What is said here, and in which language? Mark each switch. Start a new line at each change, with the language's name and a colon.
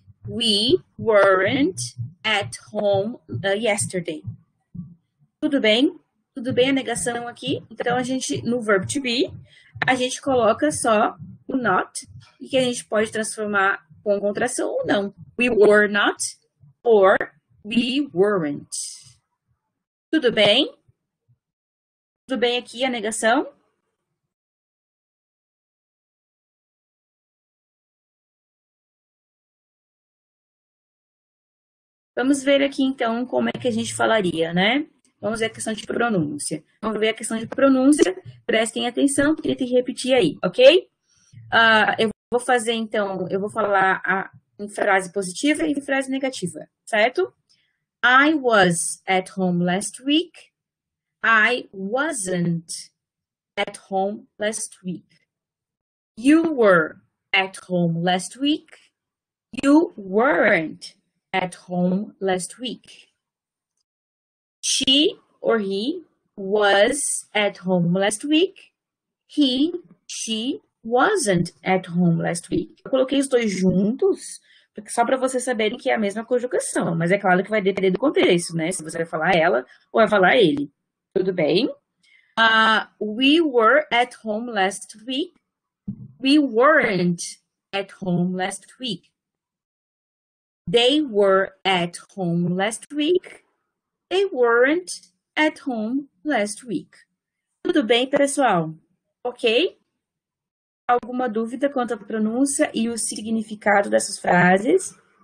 English: We weren't at home yesterday.
Portuguese: Tudo bem? Tudo bem a negação aqui? Então, no verb to be, a gente coloca só o not, e que a gente pode transformar com contração ou não.
English: We were not, or we weren't.
Portuguese: Tudo bem? Tudo bem aqui a negação? Vamos ver aqui, então, como é que a gente falaria, né? Vamos ver a questão de pronúncia. Vamos ver a questão de pronúncia. Prestem atenção, tentem repetir aí, ok? Eu vou fazer, então, eu vou falar em frase positiva e em frase negativa, certo?
English: I was at home last week. I wasn't at home last week. You were at home last week. You weren't at home last week. She or he was at home last week. She wasn't at home last week.
Portuguese: Eu coloquei os dois juntos, porque só para vocês saberem que é a mesma conjugação, mas é claro que vai depender do contexto, né? Se você vai falar ela ou vai falar ele. Tudo bem?
English: We were at home last week. We weren't at home last week. They were at home last week. They weren't at home last week.
Portuguese: Tudo bem, pessoal? Ok? Alguma dúvida quanto à pronúncia e o significado dessas frases?